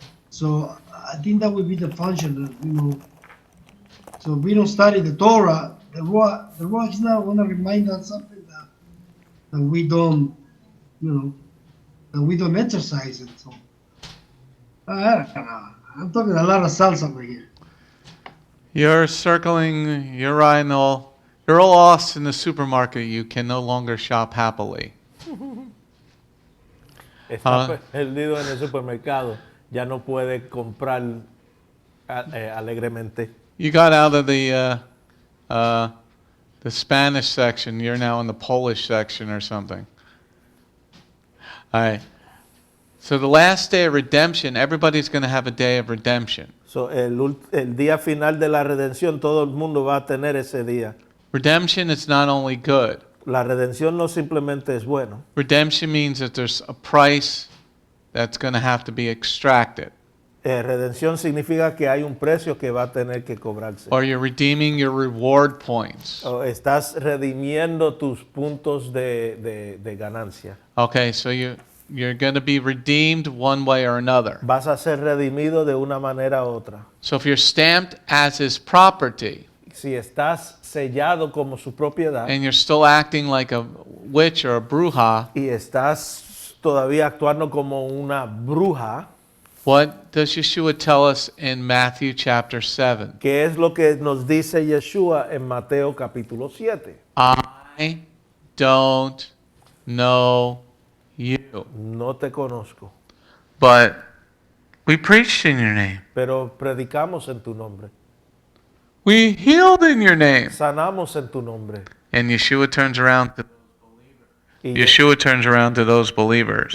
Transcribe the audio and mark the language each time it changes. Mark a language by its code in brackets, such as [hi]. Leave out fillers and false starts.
[en] So I think that would be the function, So if we don't study the Torah, the Ruach is not going to remind us something that we don't, that we don't exercise it. So I don't know. I'm talking a lot of salsa over here. You're circling, you're all lost in the supermarket. You can no longer shop happily. [es] Está perdido en el supermercado. Ya no puede comprar alegremente. [en] You got out of the Spanish section. You're now in the Polish section or something. All right. So the last day of redemption, everybody's going to have a day of redemption. [es] So, el día final de la redención, todo el mundo va a tener ese día. [en] Redemption is not only good. [es] La redención no simplemente es bueno. [en] Redemption means that there's a price that's going to have to be extracted. [es] Redención significa que hay un precio que va a tener que cobrarse. [en] Or you're redeeming your reward points. [es] O estás redimiendo tus puntos de ganancia. [en] Okay, so you're going to be redeemed one way or another. [es] Vas a ser redimido de una manera u otra. [en] So if you're stamped as his property, [es] Si estás sellado como su propiedad [en] and you're still acting like a witch or a bruja, [es] y estás todavía actuando como una bruja, [en] what does Yeshua tell us in Matthew chapter 7? [es] ¿qué es lo que nos dice Yeshua en Mateo capítulo 7? [en] I don't know you. [es] No te conozco, [en] But we preached in your name. [es] pero predicamos en tu nombre. [en] We healed in your name. [es] Sanamos en tu nombre. [en] And Yeshua turns around to [es] Y, [en] Yeshua turns around to those believers